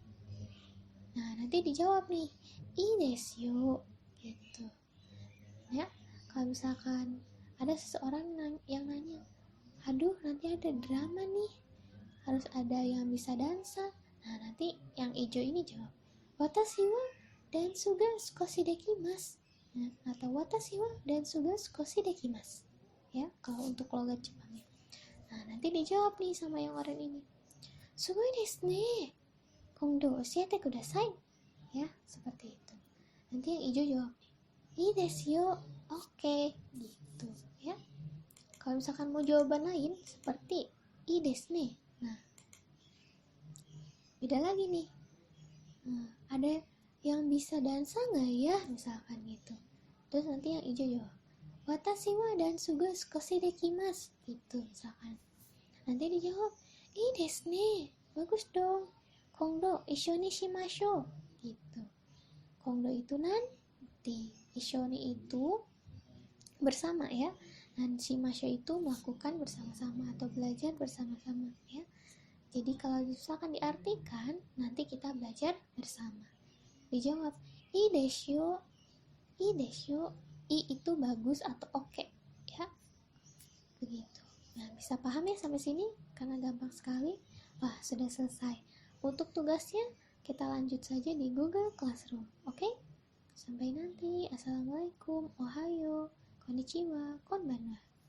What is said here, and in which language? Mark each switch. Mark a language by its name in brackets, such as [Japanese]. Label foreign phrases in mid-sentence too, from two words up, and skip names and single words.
[Indonesian] Nah, nanti dijawab nih, [Japanese] いいですよ, [Indonesian] gitu. Ya, kalau misalkan ada seseorang yang nanya, aduh nanti ada drama nih, harus ada yang bisa dansa. Nah, nanti yang hijau ini jawab, [Japanese] 私はダンスが少しできます. [Indonesian] Nah, atau [Japanese] 私はダンスが少しできます. [Indonesian] Ya, kalau untuk logat Jepangnya. Nah, nanti dijawab nih sama yang orang ini, [Japanese] すごいですね、今度教えてください. [Indonesian] Ya, seperti itu. Nanti yang hijau jawab, [Japanese] いいですよ, [Indonesian] oke, gitu ya. Kalau misalkan mau jawaban lain seperti [Japanese] いいですね, [Indonesian] nah beda lagi nih. Nah, ada yang bisa dansa nggak ya, misalkan gitu. Terus nanti yang hijau jawab, [Japanese] 私はダンスが少しできます, [Indonesian] gitu misalkan. Nanti dijawab, [Japanese] いいですね, [Indonesian] bagus dong, [Japanese] 今度一緒にしましょう, [Indonesian] gitu. Kondo itu nanti, [Japanese] 一緒に [Indonesian] itu bersama ya, dan shimashou itu melakukan bersama-sama atau belajar bersama-sama ya. Jadi kalau misalkan diartikan, nanti kita belajar bersama. Dijawab, [Japanese] いいですよ、いいですよ, [Indonesian] i itu bagus atau oke, ya. Begitu. Nah, bisa paham ya sampai sini? Karena gampang sekali. Wah, sudah selesai. Untuk tugasnya kita lanjut saja di Google Classroom. Oke? Sampai nanti. Assalamualaikum. Ohayo. Konnichiwa. Konbanwa.